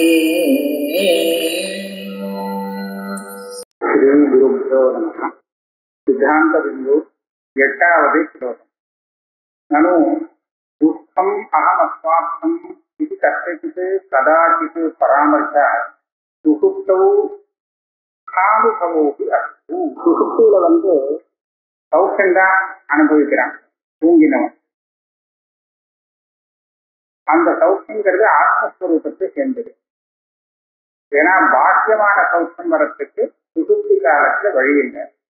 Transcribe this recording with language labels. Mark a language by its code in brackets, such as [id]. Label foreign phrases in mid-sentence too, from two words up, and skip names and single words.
[sa] श्री गुरुभ्यो नमः। सिद्धांत बिंदु 8வது श्लोकम्। ननु दुःखम् अहमस्वार्थम् इति कस्यचित् कदाचित् परामर्शः सुषुप्तौ दुःखानुभवोऽपि अस्ति। [ta] சுசுப்தியில சௌக்கியம்தான் அனுபவிக்கிறான் தூங்கினவன். அந்த சௌக்கியங்கிறது ஆத்மஸ்வரூபத்தை சேர்ந்தது. ஏன்னா பாக்கியமான சௌக்கியம் வரத்துக்கு சுசுப்தி காலத்துல வழி இல்லை.